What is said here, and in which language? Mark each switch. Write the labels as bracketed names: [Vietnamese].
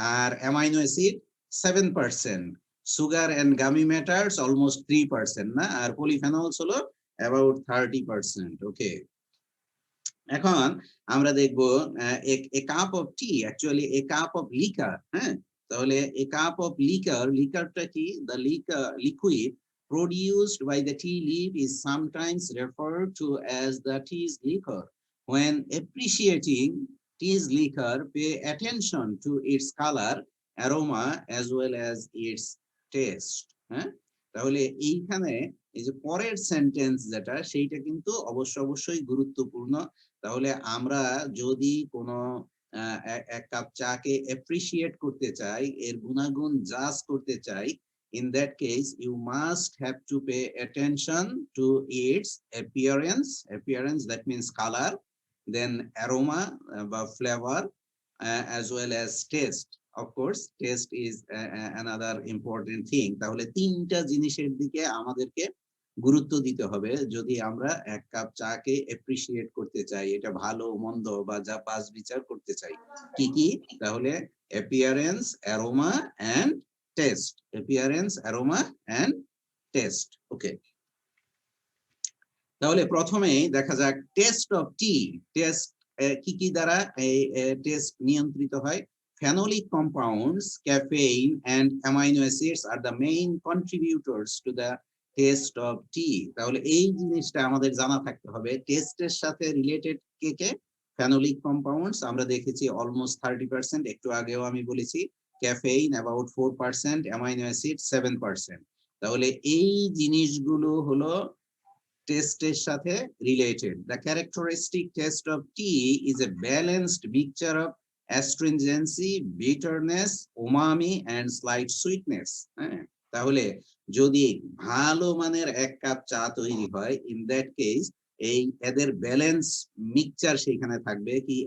[Bangla] আর amino acid 7%, sugar and gummy matters almost 3% না, আর polyphenols হলো about 30%। ওকে, এখন আমরা দেখব [English] A cup of tea, actually a cup of liquor. [Bangla] হ্যাঁ, তাহলে এ কাপ অফ লিকার, লিকারটা কি? [English] The liquid produced by the tea leaf is sometimes referred to as the tea's liquor. When appreciating tea's liquor, pay attention to its color, aroma as well as its taste. [Bangla] হ্যাঁ, তাহলে এইখানে এই যে পরের sentence যেটা, সেইটা কিন্তু অবশ্যই গুরুত্বপূর্ণ। তাহলে আমরা যদি কোনো এক কাপ চাকে অ্যাপ্রিসিয়েট করতে চাই, [English] এর গুণাগুণ জাজ করতে চাই, in that case you must have to pay attention to its appearance, that means color, then aroma বা flavor, as well as taste. Of course taste is another important thing. [Bangla] তাহলে তিনটা জিনিসের দিকে আমাদেরকে গুরুত্ব দিতে হবে যদি আমরা এক কাপ চাকে এপ্রিসিয়েট করতে চাই, এটা ভালো মন্দ বা যা বাছ বিচার করতে চাই। কি কি? তাহলে appearance, aroma and test. Appearance, aroma and test. ওকে, তাহলে প্রথমেই দেখা যাক টেস্ট অফ টি। টেস্ট কি কি দ্বারা এই টেস্ট নিয়ন্ত্রিত হয়? [English] Phenolic compounds, caffeine and amino acids are the main contributors to the taste of tea. [Bangla] তাহলে এই জিনিসটা আমাদের জানা থাকতে হবে, টেস্টের সাথে রিলেটেড কে কে? Phenolic compounds আমরা দেখেছি অলমোস্ট 30%, একটু আগেও আমি বলেছি ক্যাফেইন অ্যাবাউট 4%, অ্যামাইনো অ্যাসিড 7%। তাহলে এই জিনিসগুলো হলো টেস্টের সাথে related. [English] The characteristic taste of tea is a balanced mixture of astringency, bitterness, umami and slight sweetness. [Bangla] হ্যাঁ, তাহলে যদি ভালো মানের এক কাপ চা তৈরি হয়, [English] in that case [Bangla] এই এদের ব্যালেন্স মিক্সচার সেখানে থাকবে কি?